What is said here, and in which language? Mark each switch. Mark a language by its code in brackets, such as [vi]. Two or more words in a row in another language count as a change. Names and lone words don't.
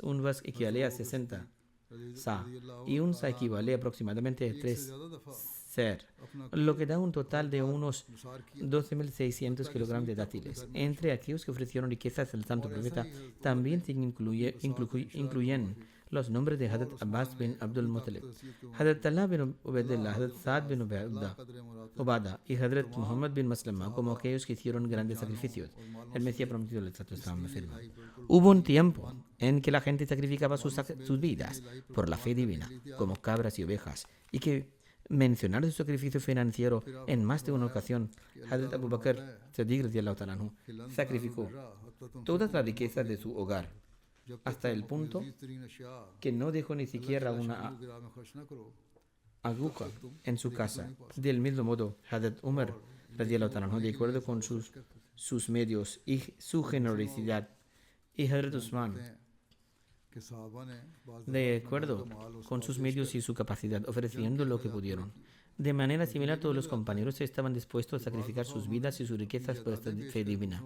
[es] Un vas equivale a 60 sa y un sa equivale aproximadamente a 3 ser, lo que da un total de unos 12.600 kilogramos de dátiles. Entre aquellos que ofrecieron riquezas al santo profeta también se incluyen los nombres de Hazrat Abbas bin Abdul Muttalib, Hazrat Talha bin Ubaidillah, Hazrat Saad bin Ubada y Hazrat Muhammad bin Maslama como aquellos que hicieron grandes sacrificios. El Mesías prometido del Santo Islam afirma: hubo un tiempo en que la gente sacrificaba sus vidas por la fe divina, como cabras y ovejas, y que mencionar su sacrificio financiero en más de una ocasión. Hazrat Abu Bakr Siddiq [ar] رضي الله تعالى عنه [es] sacrificó todas las riquezas de su hogar hasta el punto que no dejó ni siquiera una aguja en su casa. Del mismo modo, Hazrat Umar [ar] رضي الله تعالى عنه, [es] de acuerdo con sus medios y su generosidad, y Hazrat Usman, de acuerdo con sus medios y su capacidad, ofreciendo lo que pudieron. De manera similar, todos los compañeros estaban dispuestos a sacrificar sus vidas y sus riquezas por esta fe divina.